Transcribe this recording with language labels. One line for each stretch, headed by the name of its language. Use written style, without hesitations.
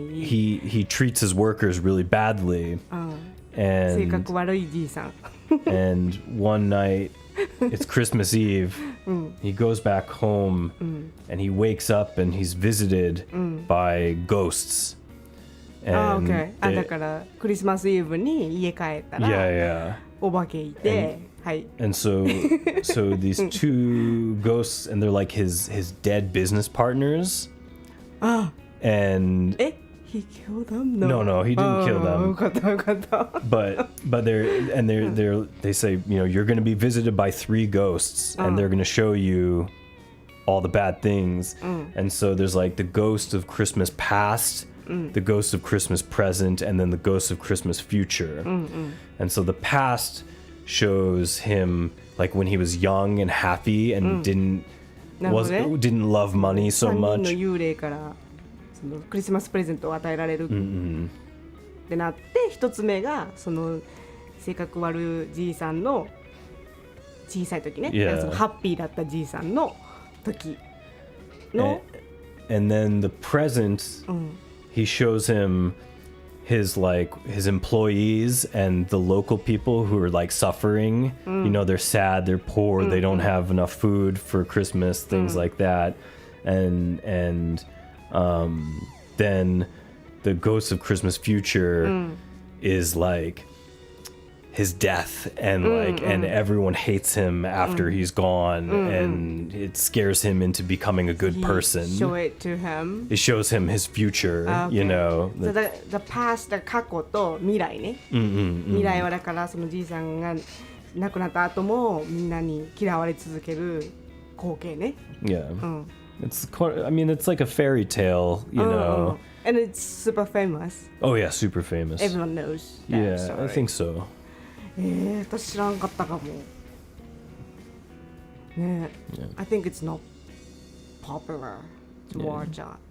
English: he treats his workers really badly.
Japanese: 性格悪いじいさん。
English: And one night, it's Christmas Eve. He goes back home and he wakes up and he's visited by ghosts. And okay.
Japanese: だからクリスマスイブに家帰ったら
English: yeah.
Japanese: お化けいて、はい。
English: And so these two ghosts, and they're like his dead business partners. And he killed them? No, he didn't kill them.
Japanese: よかったよかった。
English: But they say, you know, you're going to be visited by 3 ghosts, and they're going to show you all the bad things. And so there's like the ghost of Christmas past, the ghost of Christmas present, and then the ghost of Christmas future. And so the past shows him like when he was young and happy and didn't love money so
Japanese: 3人の
English: much.
Japanese: 幽霊からそのクリスマスプレゼントを与えられるってなって、一つ目がその性格悪いじいさんの小さい時ね、そのハッピーだったじいさんの時の
English: and then the present, he shows him his employees and the local people who are like suffering. You know, they're sad, they're poor, they don't have enough food for Christmas, things like that. And then the ghost of Christmas future is like his death, and and everyone hates him after he's gone, and it scares him into becoming a good person. Show it to him. It shows him his future, Okay. you know. So the past,
Japanese: 過去と未来ね。未来はだからそのじいさんが亡くなった後もみんなに嫌われ続ける光景ね。
English: Yeah. It's I mean, it's like a fairy tale, you know. And it's super famous. Oh yeah, super famous. Everyone knows that Yeah, story. I think so.
Japanese: 私知らんかったかも。
English: ね、I think it's not popular to watch that.